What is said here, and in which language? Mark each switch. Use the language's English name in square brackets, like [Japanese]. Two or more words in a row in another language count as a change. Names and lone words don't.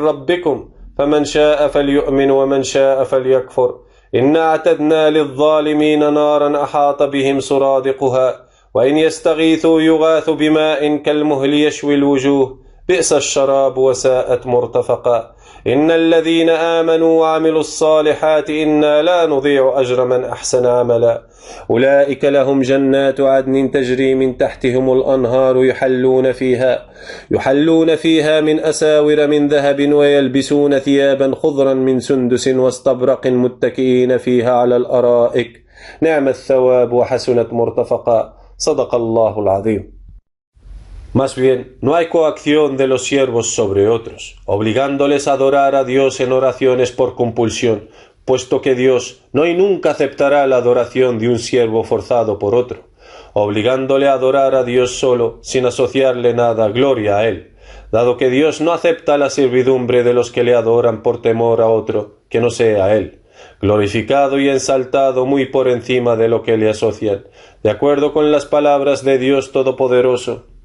[Arabic] ربكم فمن شاء فليؤمن ومن شاء فليكفر إنا اعتدنا للظالمين نارا أحاط بهم سرادقها وإن يستغيثوا يغاث بماء كالمهل يشوي الوجوه بئس الشراب وساءت مرتفقا إن الذين آمنوا وعملوا الصالحات إنا لا نضيع أجر من أحسن عملا أولئك لهم جنات عدن تجري من تحتهم الأنهار يحلون فيها من أساور من ذهب ويلبسون ثيابا خضرا من سندس واستبرق متكئين فيها على الأرائك نعم الثواب وحسنت مرتفقا صدق الله العظيم. [Spanish] Más bien, no hay coacción de los siervos sobre otros, obligándoles a adorar a Dios en oraciones por compulsión, puesto que Dios no y nunca aceptará la adoración de un siervo forzado por otro, obligándole a adorar a Dios solo, sin asociarle nada, gloria a Él, dado que Dios no acepta la servidumbre de los que le adoran por temor a otro, que no sea Él, glorificado y ensaltado muy por encima de lo que le asocian, de acuerdo con las palabras de Dios Todopoderoso.